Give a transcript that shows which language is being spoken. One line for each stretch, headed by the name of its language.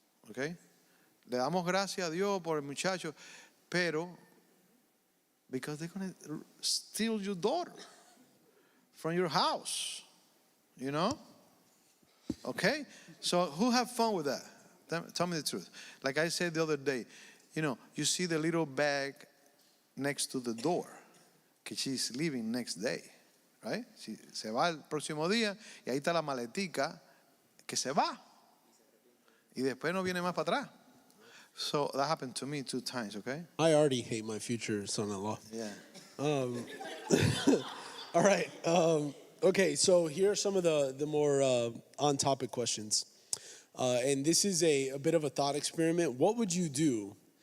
English: Okay?
Spanish: Le damos gracias a Dios por el muchacho, pero
English: because they're going to steal your daughter from your house. Okay? So who have fun with that? Tell me the truth. Like I said the other day, you see the little bag next to the door, que she's leaving next day, right?
Spanish: Se va el próximo día y ahí está la maletica que se va. Y después no viene más para atrás.
English: So that happened to me 2 times, okay? I already hate my future son-in-law. Yeah. All right. Okay, so here are some of the more on-topic questions. And this is a bit of a thought experiment. What would you do?